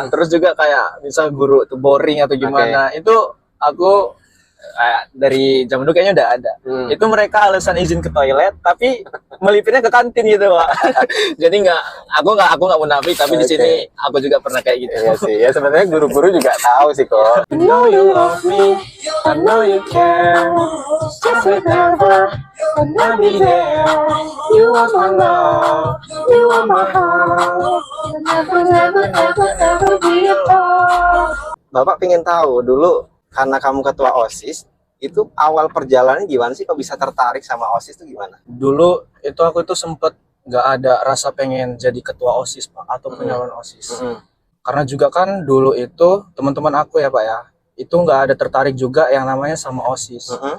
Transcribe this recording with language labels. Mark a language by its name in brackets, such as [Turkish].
[Indonesian] Terus juga kayak misal guru tuh boring atau gimana. Itu aku dari jam dulu kayaknya udah ada. Itu mereka alasan izin ke toilet, tapi melipirnya ke kantin gitu, Pak. Jadi aku nggak munafik, tapi di Oke. sini aku juga pernah kayak gitu. Iya sih, ya sebenarnya guru-guru juga tahu sih kok. [English] I know you love me, I know you care. Just whatever, I'll be there. You are my love, you are my heart. Never, never, ever, ever be apart. [Indonesian] Bapak pengen tahu dulu, karena kamu ketua OSIS, itu awal perjalanannya gimana sih? Kok bisa tertarik sama OSIS itu gimana? Dulu itu aku itu sempet nggak ada rasa pengen jadi ketua OSIS Pak atau penyalon OSIS. Karena juga kan dulu itu teman-teman aku ya Pak ya, itu nggak ada tertarik juga yang namanya sama OSIS.